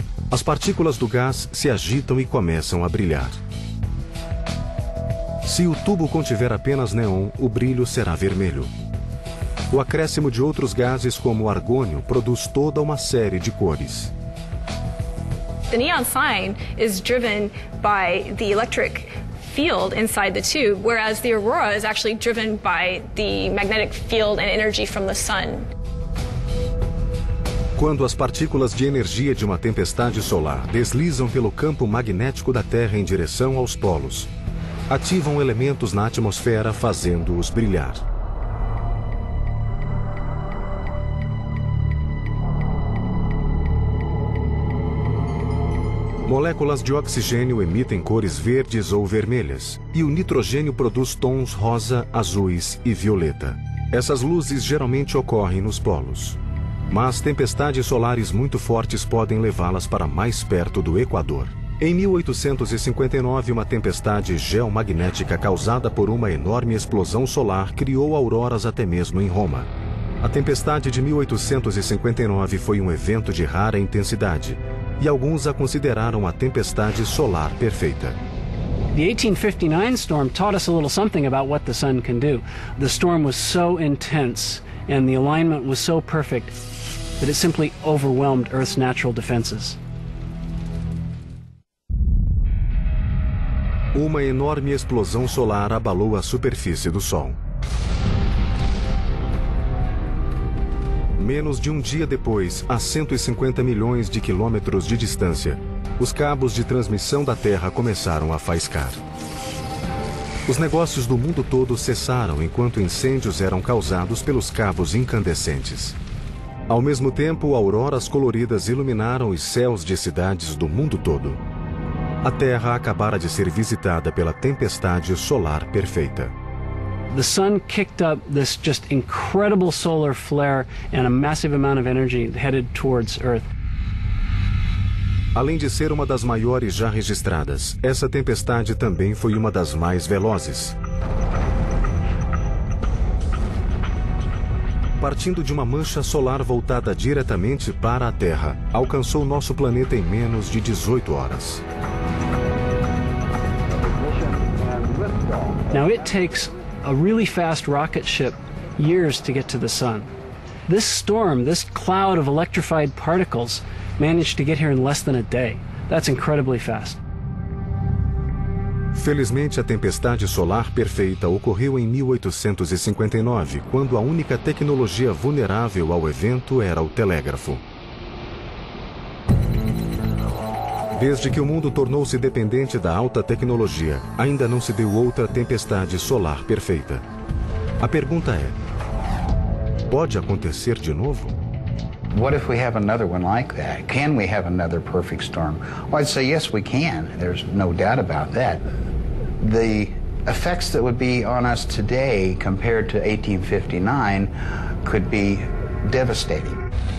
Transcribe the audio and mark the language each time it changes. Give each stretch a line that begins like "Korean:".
Portuguese: As partículas do gás se agitam e começam a brilhar. Se o tubo contiver apenas neon, o brilho será vermelho. O acréscimo de outros gases, como o argônio, produz toda uma série de cores.
English: The neon sign is driven by the electric field inside the tube, whereas the aurora is actually driven by the magnetic field and energy from the sun.
Portuguese: Quando as partículas de energia de uma tempestade solar deslizam pelo campo magnético da Terra em direção aos polos, ativam elementos na atmosfera, fazendo-os brilhar. Moléculas de oxigênio emitem cores verdes ou vermelhas, e o nitrogênio produz tons rosa, azuis e violeta. Essas luzes geralmente ocorrem nos polos. Mas tempestades solares muito fortes podem levá-las para mais perto do Equador. Em 1859, uma tempestade geomagnética causada por uma enorme explosão solar criou auroras até mesmo em Roma. A tempestade de 1859 foi um evento de rara intensidade, e alguns a consideraram a tempestade solar perfeita.
English: The 1859 storm taught us a little something about what the sun can do. The storm was so intense and the alignment was so perfect that it simply overwhelmed Earth's natural defenses.
Portuguese: Uma enorme explosão solar abalou a superfície do Sol. Menos de um dia depois, a 150 milhões de quilômetros de distância, os cabos de transmissão da Terra começaram a faiscar. Os negócios do mundo todo cessaram enquanto incêndios eram causados pelos cabos incandescentes. Ao mesmo tempo, auroras coloridas iluminaram os céus de cidades do mundo todo. A Terra acabara de ser visitada pela tempestade solar perfeita.
English: The sun kicked up this just incredible solar flare and a massive amount of energy headed towards Earth.
Portuguese: Além de ser uma das maiores já registradas, essa tempestade também foi uma das mais velozes. Partindo de uma mancha solar voltada diretamente para a Terra, alcançou nosso planeta em menos de 18 horas.
English: Now it takes a really fast rocket ship years to get to the sun. This storm, this cloud of electrified particles, managed to get here in less than a day. That's incredibly fast.
Portuguese: Felizmente, a tempestade solar perfeita ocorreu em 1859, quando a única tecnologia vulnerável ao evento era o telégrafo. Desde que o mundo tornou-se dependente da alta tecnologia, ainda não se deu outra tempestade solar perfeita. A pergunta é: pode acontecer de novo?
English: What if we have another one like that? Can we have another perfect storm? Well, I'd say yes, we can. There's no doubt about that. The effects that would be on us today compared to 1859 could be devastating.